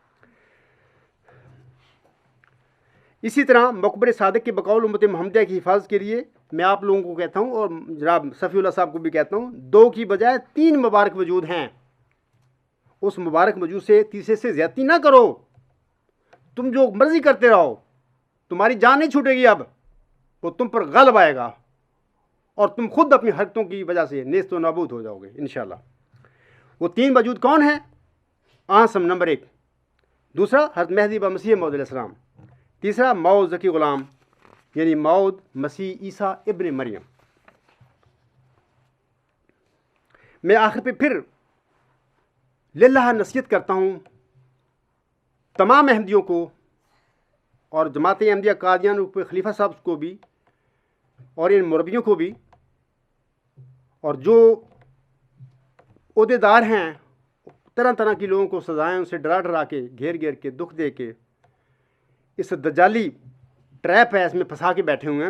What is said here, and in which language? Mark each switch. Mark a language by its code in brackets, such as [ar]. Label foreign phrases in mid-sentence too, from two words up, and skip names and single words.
[ur] اسی طرح مقبر صادق کے بقول امت محمدیہ کی حفاظت کے لیے میں آپ لوگوں کو کہتا ہوں، اور جناب صفی اللہ صاحب کو بھی کہتا ہوں، 2 کی بجائے 3 مبارک وجود ہیں۔ اس مبارک وجود سے تیسرے سے زیادتی نہ کرو، تم جو مرضی کرتے رہو، تمہاری جان نہیں چھوٹے گی، اب وہ تم پر غالب آئے گا اور تم خود اپنی حرکتوں کی وجہ سے نیست و نابود ہو جاؤ گے انشاءاللہ۔ وہ 3 وجود کون ہیں؟ آسم نمبر 1، دوسرا حضرت مہدی مسیح موعود [ar] علیہ السلام، [ur] تیسرا ماؤ ذکی غلام یعنی موعود مسیح عیسیٰ ابن مریم۔ میں آخر پہ پھر للہ نصیحت کرتا ہوں تمام احمدیوں کو اور جماعت احمدیہ قادیان کے خلیفہ صاحب کو بھی اور ان مربیوں کو بھی، اور جو عہدیدار ہیں، طرح طرح کی لوگوں کو سزائیں ان سے ڈرا کے گھیر کے دکھ دے کے اس دجالی ٹریپ ہے، اس میں پھنسا کے بیٹھے ہوئے ہیں۔